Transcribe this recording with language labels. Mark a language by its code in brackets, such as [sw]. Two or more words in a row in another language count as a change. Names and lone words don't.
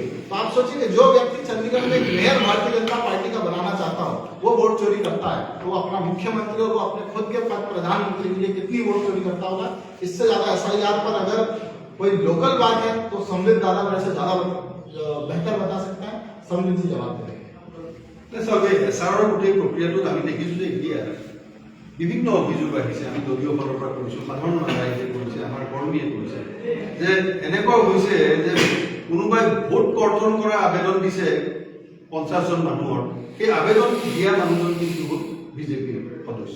[hi] तो आप सोचिए जो व्यक्ति चंडीगढ़ में एक मेयर भारतीय जनता पार्टी का बनाना चाहता हो वो वोट चोरी करता है, तो वो अपना मुख्यमंत्री और वो अपने खुद के पद प्रधानमंत्री के लिए कितनी वोट चोरी करता होगा। इससे ज्यादा SIR पर अगर कोई लोकल बात है तो समृद्ध दादा मेरे से ज्यादा बेहतर बता सकता है, समृद्ध जी जवाब देंगे। [as] SR গোটে প্ৰক্ৰিয়াটোত আমি দেখিছো যে এতিয়া বিভিন্ন অভিযোগ আহিছে, আমি দলীয় ফালৰ পৰা কৰিছো, সাধাৰণ ৰাইজে কৰিছে, আমাৰ কৰ্মীয়ে কৰিছে যে এনেকুৱা হৈছে যে কোনোবাই ভোট কৰ্তন কৰা আবেদন দিছে 50 জন মানুহৰ, সেই আবেদন দিয়া মানুহজন কিন্তু বিজেপিৰ সদস্য।